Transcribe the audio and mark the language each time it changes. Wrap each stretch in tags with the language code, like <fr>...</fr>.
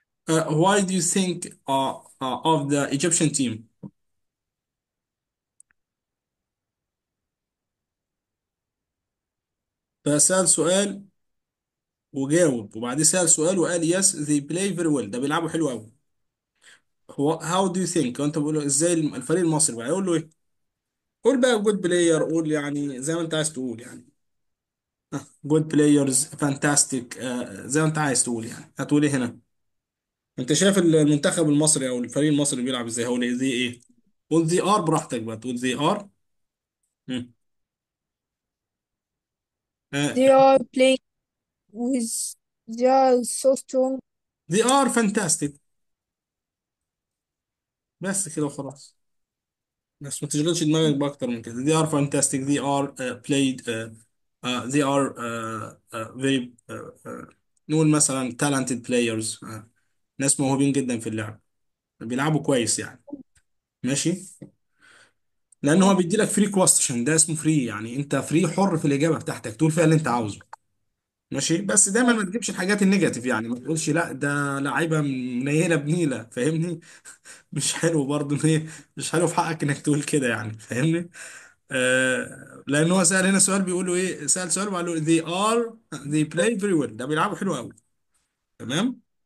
<en>Why do you think of the Egyptian team؟</en> <ar>فسأل سؤال وجاوب، وبعدين سأل سؤال وقال</ar> <en>yes they play very well،</en> <ar>ده بيلعبوا حلو قوي. هو</ar> <en>how do you think،</en> <ar>وانت بقول له ازاي الفريق المصري بقى، يقول له ايه؟ قول بقى</ar> <en>good player،</en> <ar>قول يعني زي ما انت عايز تقول يعني</ar> <en>good players fantastic،</en> <ar>زي ما انت عايز تقول يعني، هتقول ايه هنا؟ انت شايف المنتخب المصري او الفريق المصري بيلعب ازاي، هقول ايه زي ايه؟ قول</ar> <en>they are،</en> <ar>براحتك بقى تقول they are. مم. آه،</ar> <en>They are playing with they are so strong. they are fantastic،</en> <ar>بس كده وخلاص. بس ما تشغلش دماغك بأكتر من كده.</ar> <en>they are fantastic they are played they are very</en> <ar>نقول مثلا</ar> <en>talented players،</en> <ar>ناس موهوبين جدا في اللعب، بيلعبوا كويس يعني. ماشي. لأن هو اه بيدي لك</ar> <en>free question,</en> <ar>ده اسمه فري يعني، أنت فري حر في الإجابة بتاعتك، تقول فيها اللي أنت عاوزه. ماشي، بس دايما اه ما تجيبش الحاجات النيجاتيف يعني، ما تقولش لا ده لعيبة منيلة بنيلة، فاهمني؟ مش حلو برضه ايه، مش حلو في حقك انك تقول كده يعني، فاهمني؟ لان هو سأل هنا سؤال بيقول له ايه، سأل سؤال وقال له</ar> <en>they are they play very well،</en> <ar>ده بيلعبوا حلو قوي. تمام.</ar>